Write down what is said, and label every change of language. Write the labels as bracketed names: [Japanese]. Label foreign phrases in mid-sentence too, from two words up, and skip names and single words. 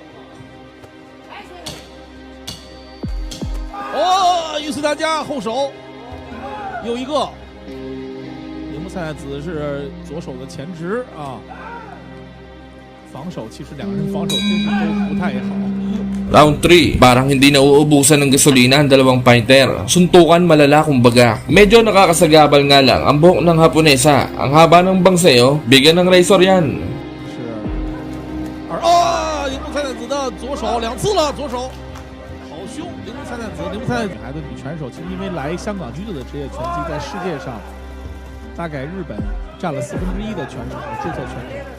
[Chinese] 哦，云斯达加后手又一个，铃木菜奈子是左手的前直啊，防守其实2个人防守真是都不太好。 [Filipino] Round 3, parang hindi na uubusan ng gasolina ang dalawang fighter. Suntukan malala kumbaga. Medyo nakakasagabal nga lang ang buhok ng Haponesa. Ang haba ng bangseo, bigyan ng razor yan. [Chinese] 是，铃木菜奈子的左手2次了，左手好凶。铃木菜奈子女孩子女拳手，其实因为来香港女子的职业拳击，在世界上大概日本占了1/4的拳手和注册拳手。